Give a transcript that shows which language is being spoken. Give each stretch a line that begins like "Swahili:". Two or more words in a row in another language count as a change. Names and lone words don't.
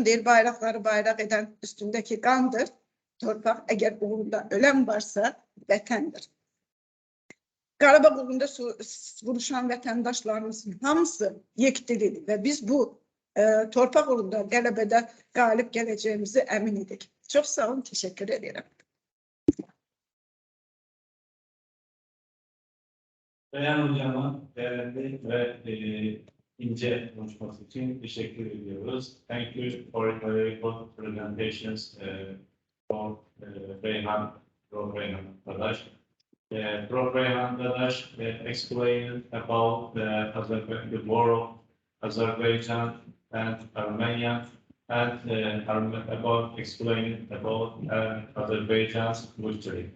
Azerbaijani: Deyir, bayraqları bayraq edən üstündəki qandır. Torpaq əgər uğrunda ölən varsa vətəndir. Qarabağ uğrunda vuruşan vətəndaşlarımızın hamısı yekdildir və biz bu torpaq uğrunda qələbədə qalib gələcəyimizi əmin edik. Çox sağ olun, təşəkkür edirəm.
Turkish: Beyan Hocam'a değerli ve ince konuşması için teşekkür ediyoruz.
English: Thank you for very good presentations from Beyhan Prof. Reyhan Dadaş. Prof. Reyhan Dadaş explained about the war of Azerbaijan and Armenia, and about explaining about Azerbaijan's history.